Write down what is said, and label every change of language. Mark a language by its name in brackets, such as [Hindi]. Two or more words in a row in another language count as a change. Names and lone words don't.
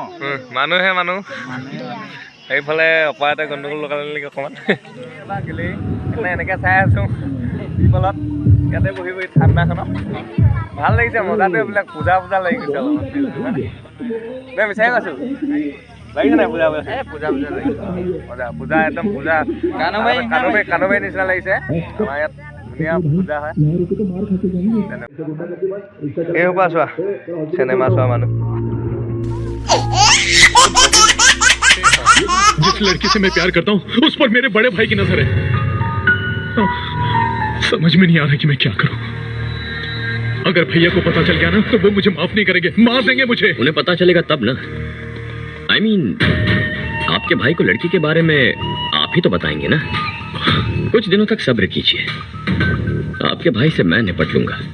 [Assamese] মানুহে মানুহ সেইফালে অপাৰেটে গণ্ডগোল লগালে নেকি অকণমান এনেকৈ চাই আছোঁ ফলত ইয়াতে বহি বহি ঠাণ্ডাখনত ভাল লাগিছে মজাটো এইবিলাক পূজা লাগি গৈছে অলপমান বিচাৰি গৈছোঁ লাগিছে নাই পূজা পূজা একদম পূজা কানুবাৰী নিচিনা লাগিছে আমাৰ ইয়াত ধুনীয়া পূজা হয় এইসোপা চোৱা চিনেমা চোৱা মানুহ [Hindi] जिस लड़की से मैं प्यार करता हूँ उस पर मेरे बड़े भाई की नजर है समझ में नहीं आ रहा कि मैं क्या करूँ अगर भैया को पता चल गया ना तो वो मुझे माफ नहीं करेंगे मार देंगे मुझे उन्हें पता चलेगा तब ना [English] I mean, [Hindi] आपके भाई को लड़की के बारे में आप ही तो बताएंगे ना कुछ दिनों तक सब्र कीजिए आपके भाई से मैं निपट लूंगा